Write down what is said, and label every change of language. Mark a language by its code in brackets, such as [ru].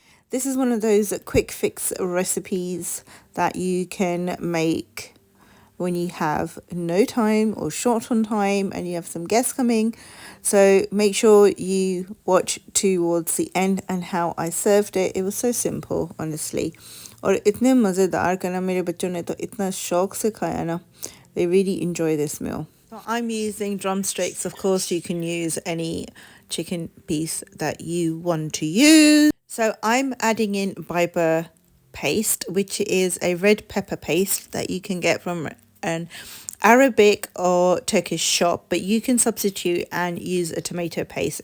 [en] This is one of those quick fix recipes that you can make when you have no time or short on time and you have some guests coming. So make sure you watch towards the end and how I served it. It was so simple, honestly. [hi] और इतने मज़ेदार करना मेरे बच्चों ने तो इतना शौक से खाया ना. [en] They really enjoy this meal. So I'm using drumsticks. Of course, you can use any chicken piece that you want to use. So I'm adding in biber paste, which is a red pepper paste that you can get from an Arabic or Turkish shop, but you can substitute and use a tomato paste.